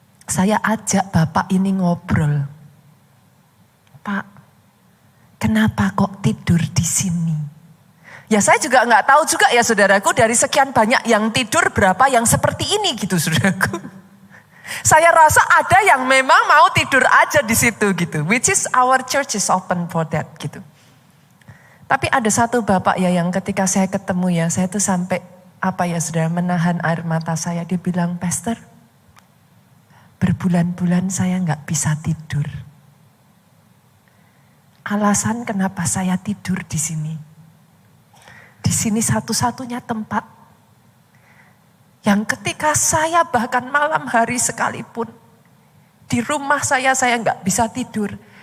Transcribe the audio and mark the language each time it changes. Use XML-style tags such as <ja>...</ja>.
<id>Saya ajak Bapak ini ngobrol. Pak, kenapa kok tidur di sini? Ya saya juga nggak tahu juga ya saudaraku, dari sekian banyak yang tidur berapa yang seperti ini gitu saudaraku. Saya rasa ada yang memang mau tidur aja di situ gitu.</id> <en>Which is our church is open for that gitu.</en> <id>Tapi ada satu bapak ya yang ketika saya ketemu ya, saya tuh sampai saudara, menahan air mata saya. Dia bilang, Pastor, berbulan-bulan saya nggak bisa tidur. Alasan kenapa saya tidur di sini. Di sini satu-satunya tempat yang ketika saya bahkan malam hari sekalipun di rumah saya nggak bisa tidur.</id>